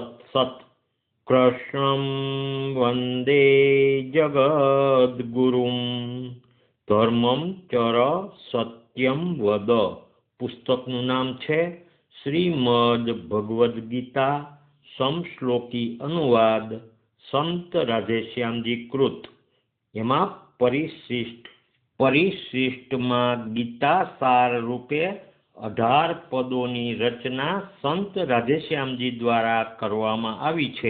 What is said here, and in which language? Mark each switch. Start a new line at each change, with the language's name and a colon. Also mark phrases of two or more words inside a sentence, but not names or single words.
Sanskrit: सत् कृष्णं वन्दे जगद्गुरुं धर्मं चर सत्यं वद।
Gujarati: पुस्तकનું નામ છે શ્રીમદ ભગવદ્ ગીતા સમશ્લોકી અનુવાદ સંત રાધેશ્યામજી કૃત। એમાં પરિશિષ્ટમાં ગીતા સાર રૂપે 18 પદોની રચના સંત રાધેશ્યામજી દ્વારા કરવામાં આવી છે।